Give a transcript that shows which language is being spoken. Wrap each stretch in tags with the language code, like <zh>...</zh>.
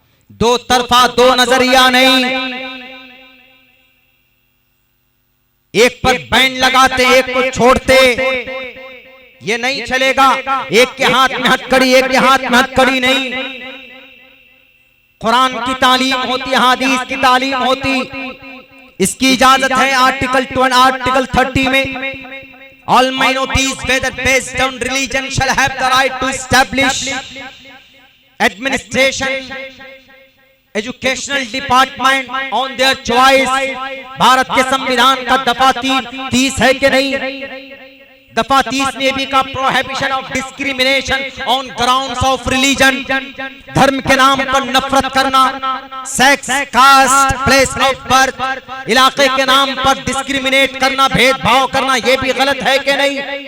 <hi>दो तरफा, दो नजरिया नहीं, एक पर बैन लगाते एक को छोड़ते, ये नहीं चलेगा। एक के हाथ में हथकड़ी, एक के हाथ में हथकड़ी नहीं। कुरान की तालीम होती, हदीस की तालीम होती, इसकी इजाजत है आर्टिकल 30 में।</hi> <en>All minorities whether based on religion shall have the right to establish administration, educational department on their choice।</en> <hi>Bharat के संविधान का दफा 30 है कि नहीं? दफा 30 में भी का</hi> <en>prohibition of discrimination on grounds of religion,</en> <hi>धर्म के नाम पर नफरत करना, sex, cast, place of birth, इलाके के नाम पर डिस्क्रिमिनेट करना, भेदभाव करना, ये भी गलत है कि नहीं?</hi>